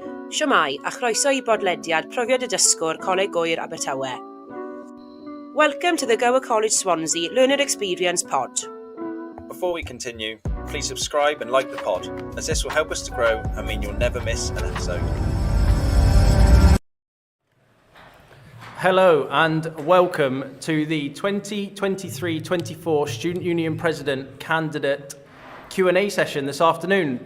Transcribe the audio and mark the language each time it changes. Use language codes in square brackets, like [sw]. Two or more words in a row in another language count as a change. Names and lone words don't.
[cy] Siwmai, a chroeso i bodlediad Profiad y Dysgwr Coleg Oer Abertawe. [en] Welcome to the Gower College Swansea Learner Experience Pod. Before we continue, please subscribe and like the pod, as this will help us to grow and mean you'll never miss an episode. Hello and welcome to the 2023-24 Student Union President Candidate Q&A session this afternoon.